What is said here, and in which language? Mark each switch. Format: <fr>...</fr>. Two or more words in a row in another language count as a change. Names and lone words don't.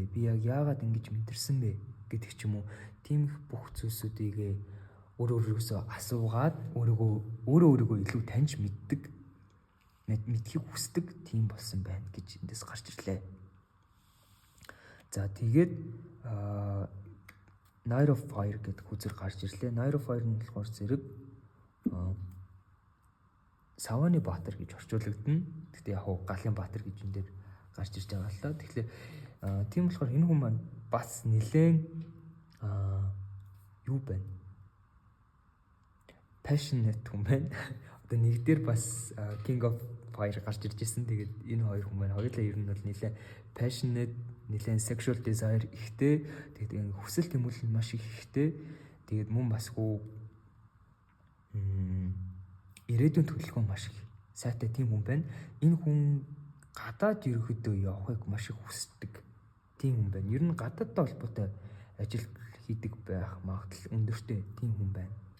<mn>Би яг яагаад ингэж мэдэрсэн бэ гэдэг ч юм уу. Тийм их бүх зүйлсүүдийг өөрөөсөө асуугаад өөрийгөө илүү таньж мэдхийг хүсдэг тийм болсон байна гэж эндээс гарч ирлээ. За тэгээд Night of Fire гэдэг хүзэр гарч ирлээ. Night of Fire нь болохоор зэрэг Саваны Баатар гэж орчуулагдана. Гэхдээ яг Галын Баатар гэж энэ дээр гарч ирж байгаа л та. Тэгэхээр тийм болохоор энэ хүн маань бас нэлээд юу байна? Passionate хүн байна. Одоо нэг дээр бас King of Fire гарч ирж ирсэн. Тэгээд энэ хоёр хүн маань хоёулаа ер нь бол нэлээд passionate, нэлээд</mn> <en>sexual desire</en> <mn>ихтэй. Тэгээд хүсэл тэмүүлэл маш их ихтэй. Тэгээд мөн бас ирээдүйн төлөвлөгөө маш их сайтай тийм хүн байна. Энэ хүн гадаад ерөөхдөө явахыг маш их хүсдэг тийм хүн байна. Ер нь гадаадтай холбоотой ажил хийдэг байх магадлал өндөртэй тийм хүн байна.</mn>